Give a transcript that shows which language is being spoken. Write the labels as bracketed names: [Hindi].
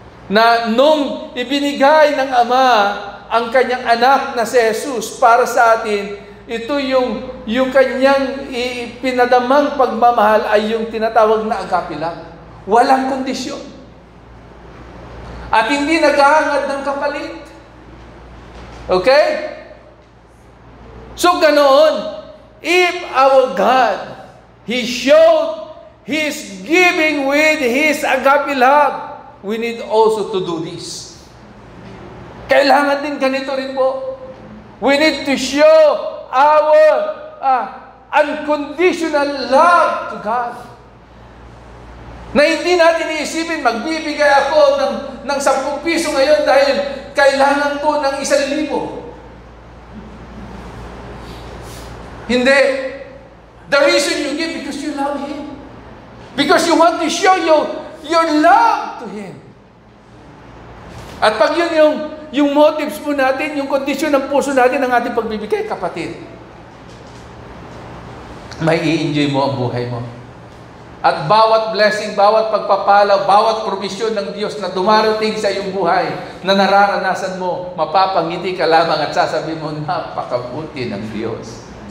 [Filipino] Na nung ibinigay ng Ama ang kanyang anak na si Jesus para sa atin, ito yung kanyang pinadamang pagmamahal ay yung tinatawag na agape love. Walang kondisyon. At hindi naghahangad ng kapalit. [English] Okay? [Filipino] So ganoon, [English] if our God, He showed His giving with His agape love, we need also to do this. [Filipino] Kailangan din ganito rin po. [English] We need to show our unconditional love to God. [Filipino] Na hindi natin iisipin, magbibigay ako ng 10 piso ngayon dahil kailangan ko ng 1,000. Hindi. [English] The reason you give because you love Him. Because you want to show your love to Him. [Filipino] At pag yun yung motives po natin, yung kondisyon ng puso natin ng ating pagbibigay, kapatid, may i-enjoy mo ang buhay mo. At bawat blessing, bawat pagpapala, bawat provision ng Diyos na dumarating sa iyong buhay, na nararanasan mo, mapapangiti ka lamang at sasabihin mo, napakabuti ng Diyos.